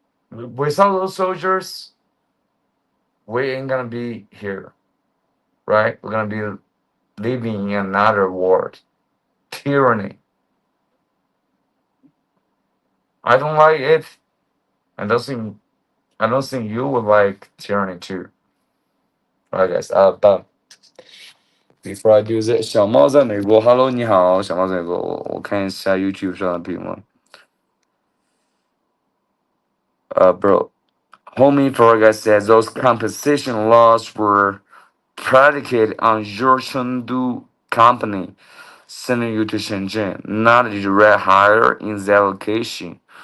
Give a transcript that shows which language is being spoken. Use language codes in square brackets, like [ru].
[en] Without those soldiers, we ain't gonna be here, right? We're gonna be living in another world. Tyranny. I don't like it. I don't think I don't think you would like tyranny too. Right, guys. But before I do this， [zh] 小猫在美国，Hello，你好，小猫在美国，我看一下 YouTube 上的评论。 [en] Bro, homie Forga says those compensation laws were predicated on your Chengdu company sending you to Shenzhen, not a direct hire in that location.